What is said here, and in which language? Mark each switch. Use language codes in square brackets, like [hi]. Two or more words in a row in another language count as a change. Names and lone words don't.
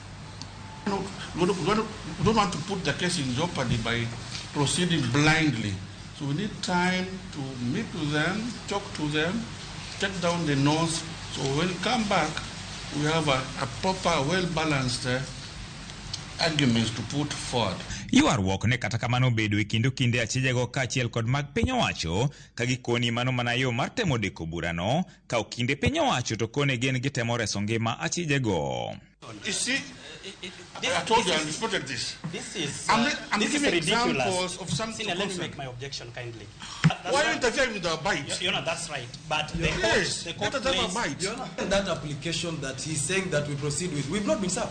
[en] No, we don't want to put the case in jeopardy by proceeding blindly. So we need time to meet with them, talk to them, take down the notes. So when we come back, we have a proper, well-balanced arguments to put forward. [luo] Yuarruok ne kata kamano bedo e kinde achijego kaachiel kod mag piny owacho ka gikoni mano mana yo mar temo deko burano ka okinde piny owacho to kone gen gitemo reso ngima achijego. [en] You see, I told you I reported this. This is giving ridiculous. Examples of something. Sina, let me make my objection kindly. Why are you interfering with our bite? You know, that's right. But the court let us have a bite. That application that he's saying that we proceed with, we've not been served.